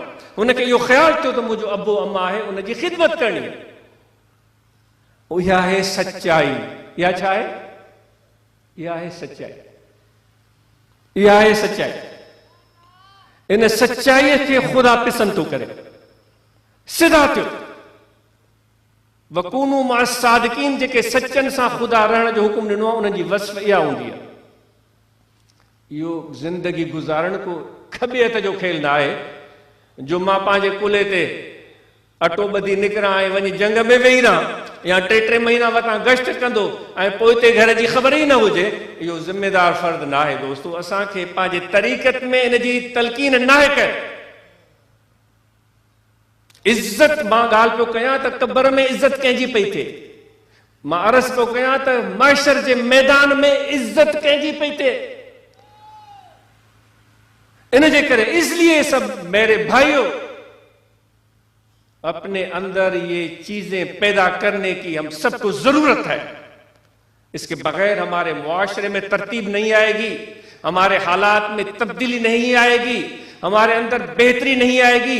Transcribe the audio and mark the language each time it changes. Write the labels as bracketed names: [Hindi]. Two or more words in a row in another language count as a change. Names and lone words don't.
[Sindhi] हुनखे इहो ख़्यालु थियो त मुंहिंजो अबो अम्मा आहे, उनजी ख़िदमत करणी आहे। इहा आहे सचाई। इहा छा आहे? इहा आहे सचाई। इहा आहे सचाई। इन सचाईअ खे ख़ुदा पसंदि थो करे। सिधा थियो [Arabic] وكونوا مع الصادقين, [Sindhi] जेके सचनि सां ख़ुदा रहण जो हुकुम ॾिनो आहे, उनजी वस्फ़ इहा हूंदी आहे। इहो ज़िंदगी गुज़ारण को खॿे हथ जो खेल न आहे जो मां पंहिंजे कुल्हे ते अटो ॿधी निकिरां ऐं वञी जंग में वेही रहां या 3-3 महीना वटां गश्त कंदो ऐं पोइ ते घर जी ख़बर ई न हुजे। इहो ज़िम्मेदार फ़र्द न आहे। दोस्तो, असांखे पंहिंजे तरीक़त में इन जी तलक़ीन नाहे कयो। इज़त, मां ॻाल्हि पियो कयां त क़बर में इज़त कंहिंजी पई थिए, मां अर्ज़ थो कयां त महशर जे मैदान में इज्जत कंहिंजी पई थिए। इन जे करे [Urdu] اس لیے سب میرے بھائیوں، اپنے اندر یہ چیزیں پیدا کرنے کی ہم سب کو ضرورت ہے. اس کے بغیر ہمارے معاشرے میں ترتیب نہیں آئے گی، ہمارے حالات میں تبدیلی نہیں آئے گی، ہمارے اندر بہتری نہیں آئے گی.